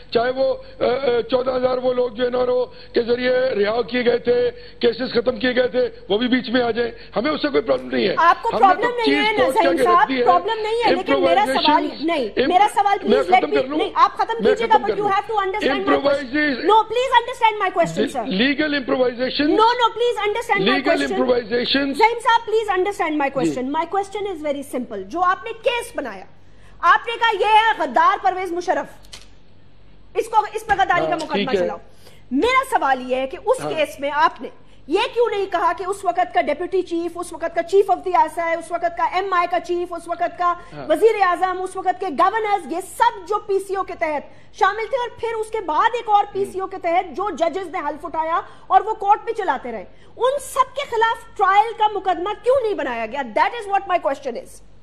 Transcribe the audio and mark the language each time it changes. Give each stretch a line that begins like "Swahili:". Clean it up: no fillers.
Urdu: چاہے وہ 14,000 وہ لوگ جو این آر او کے ذریعے رہا کیے گئے تھے, کیسز ختم کیے گئے تھے, وہ بھی بیچ میں آ جائیں, ہمیں اس سے کوئی پرابلم نہیں ہے. آپ کو پرابلم نہیں ہے نظیم صاحب, پرابلم نہیں ہے, لیکن میرا سوال نہیں, میرا سوال آپ ختم کیجئے گا,
English: but you have to understand my question. No, please understand my question, sir. Legal improvisation. No, please understand my question. Legal improvisation. Zaeem صاحب, please understand my question. My question is very simple.
Urdu: جو آپ نے case بنایا, آپ نے کہا یہ ہے غدار پرویز مشرف, اس پر غداری کا مقدمہ چلاؤ. میرا سوال یہ ہے کہ اس کیس میں آپ نے یہ کیوں نہیں کہا کہ اس وقت کا ڈیپیوٹی چیف, اس وقت کا chief of the S I, اس وقت کا ایم آئی کا چیف, اس وقت کا وزیر اعظم, اس وقت کے گورنرز, یہ سب جو پی سی او کے تحت شامل تھے, اور پھر اس کے بعد ایک اور پی سی او کے تحت جو ججز نے حلف اٹھایا اور وہ کورٹ بھی چلاتے رہے, ان سب کے خلاف ٹرائل کا مقدمہ کیوں نہیں بنایا گیا؟
English: That is what my question is.